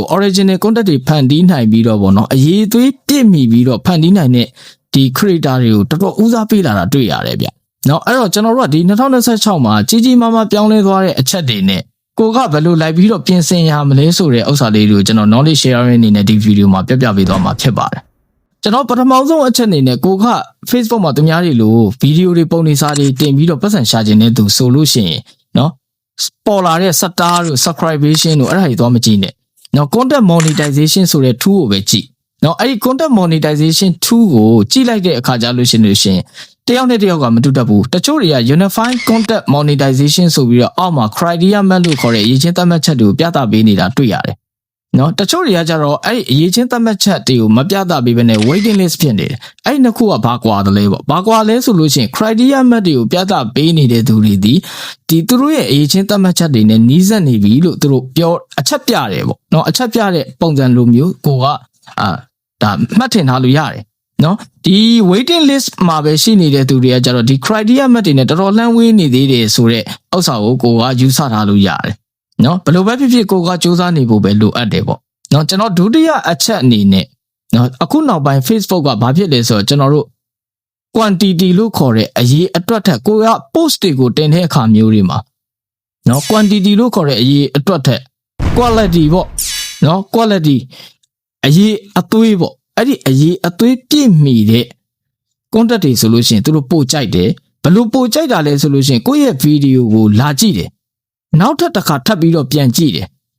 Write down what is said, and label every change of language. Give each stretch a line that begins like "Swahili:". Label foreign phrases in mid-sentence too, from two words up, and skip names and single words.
English: original content
Burmese: တွေဖန်တီးနိုင်ပြီးတော့ပေါ့နော်အရေးသွေးပြည့်မီပြီးတော့ဖန်တီးနိုင်တဲ့ဒီ creator တွေကိုတော်တော်ဦးစားပေးလာတာတွေ့ရတယ်ဗျ။နော်အဲ့တော့ကျွန်တော်တို့ကဒီ2026မှာကြီးမားမားပြောင်းလဲသွားတဲ့အချက်တွေနဲ့ကိုကဘယ်လိုလိုက်ပြီးတော့ပြင်ဆင်ရမလဲဆိုတဲ့ဥစ္စာလေးတွေကိုကျွန်တော်
English: knowledge sharing
Burmese: အနေနဲ့ဒီ video မှာပြပေးသွားမှာဖြစ်ပါတယ်။ကျွန်တော် ပထမဆုံးအချက်အနေနဲ့ကိုက Facebook မှာသူများတွေလို့ဗီဒီယိုတွေပုံနေစာတွေတင်ပြီးတော့ပတ်စံရှာခြင်းနဲ့သူဆိုလို့ရှိရင်နော်ပေါ်လာတဲ့ star တို့ subscription တို့အဲ့ဒါတွေတော့မကြည့်နဲ့။နော်
English: content monetization
Burmese: ဆိုတဲ့ tool ကိုပဲကြည့်။နော်အဲ့ဒီ
English: content monetization tool
Burmese: ကိုကြည့်လိုက်တဲ့အခါကျ လို့ရှိရင်တယောက်နဲ့တယောက်ကမတူတတ်ဘူး။တချို့တွေက
English: unified content monetization
Burmese: ဆိုပြီးတော့အောက်မှာ
English: criteria map
Burmese: လို့ခေါ်တဲ့အရေးချင်းသတ်မှတ်ချက်တွေကိုပြသပေးနေတာတွေ့ရတယ်။နော်တချို့တွေကကြတော့အဲ့ဒီအရေးချင်းသတ်မှတ် ချက်တွေကိုမပြသပေးဘဲနဲ့
English: waiting list
Burmese: ဖြစ်နေတယ်။အဲ့ဒီနှစ်ခုကဘာကွာတယ်လဲပေါ့။ဘာကွာလဲဆိုလို့ရှိရင်
English: criteria map
Burmese: တွေကိုပြသပေးနေတဲ့သူတွေဒီ သူတို့ရဲ့အရေးချင်းသတ်မှတ်ချက်တွေနဲ့နီးစပ်နေပြီလို့သူတို့ပြောအချက်ပြတယ်ပေါ့။နော်အချက်ပြတဲ့ပုံစံလိုမျိုးကိုကဒါမှတ်ထင်ထားလို့ရတယ်။နော်ဒီ
English: waiting list
Burmese: မှာပဲရှိနေတဲ့သူတွေကကြတော့ဒီ
English: criteria map
Burmese: တွေနဲ့တော်တော်လှမ်းဝေးနေသေးတယ်ဆိုတဲ့ဥစ္စာကိုကယူဆထားလို့ရတယ်။နော်ဘယ်လိုပဲဖြစ်ဖြစ်ကိုကစူးစမ်းနေဖို့ပဲလိုအပ်တယ်ပေါ့နော်ကျွန်တော်ဒုတိယအချက်အနေနဲ့နော်အခုနောက်ပိုင်း Facebook ကဘာဖြစ်လဲဆိုတော့ကျွန်တော်တို့ quantity လို့ခေါ်တဲ့အရေးအတွက်ထက်ကိုက post တွေကိုတင်တဲ့အခါမျိုးတွေမှာနော် quantity လို့ခေါ်တဲ့အရေးအတွက်ထက် quality ပေါ့နော် quality အရေးအသွေးပေါ့အဲ့ဒီအရေးအသွေးပြည့်မီတဲ့ content တွေဆိုလို့ရှိရင်သူတို့ပို့ကြိုက်တယ်ဘယ်လိုပို့ကြိုက်တာလဲဆိုလို့ရှိရင်ကိုယ့်ရဲ့ video ကိုလာကြည့်တယ်နောက်ထပ်တစ်ခါထပ်ပြီးတော့ပြန်ကြည့်တယ်